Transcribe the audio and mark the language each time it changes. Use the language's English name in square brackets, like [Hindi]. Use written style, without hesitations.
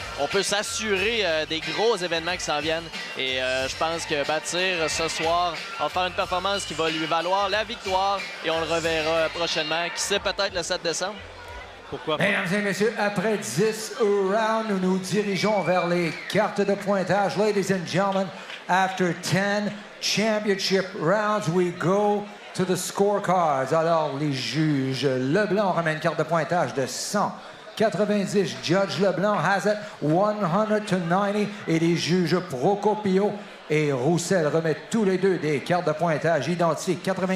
[French] On peut s'assurer des gros événements qui s'en viennent. Et je pense que Batir, ce soir, va faire une performance qui va lui valoir la victoire et on le reverra prochainement. Qui sait, peut-être le 7 décembre. Pourquoi pas? Mesdames et messieurs, après 10 rounds, nous nous dirigeons vers les cartes de pointage. [English] Ladies and gentlemen, after 10 championship rounds, we go to the scorecards. [French] Alors, les juges, Leblanc remet une carte de pointage de 190. [English] Judge Leblanc has it 100-90. [French] Et les juges Procopio et Roussel remettent tous les deux des cartes de pointage identiques.